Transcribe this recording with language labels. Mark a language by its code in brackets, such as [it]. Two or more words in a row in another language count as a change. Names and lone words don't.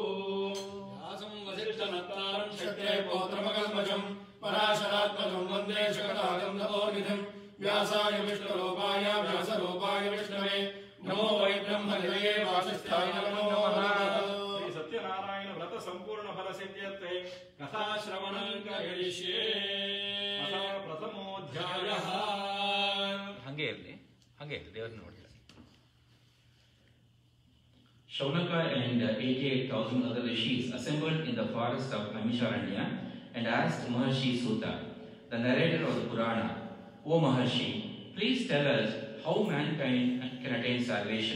[sa] व्यासं वसिष्ठनत्तारं शक्रे पौत्रमकल्मषं पराशरात्मकं वन्दे शकटादं तपोनिधिं व्यासाय विष्णुरूपाय व्यासरूपाय विष्णवे नमो वै ब्रह्मनिधये वासिष्ठाय नमो नमः। श्री सत्यनारायण व्रत संपूर्ण फल सिद्ध्यर्थे कथा श्रवणं करिष्ये। प्रथमोऽध्यायः। [kn] ಹಂಗೆ ಇರಲಿ ದೇವ್ರನ್ನ ನೋಡಿಲ್ಲ. [en] Shaunaka and 88,000 other rishis assembled in the forest of Naimisharanya and asked Maharshi Suta, the narrator of the Purana, O Maharshi, please tell us how mankind can attain salvation.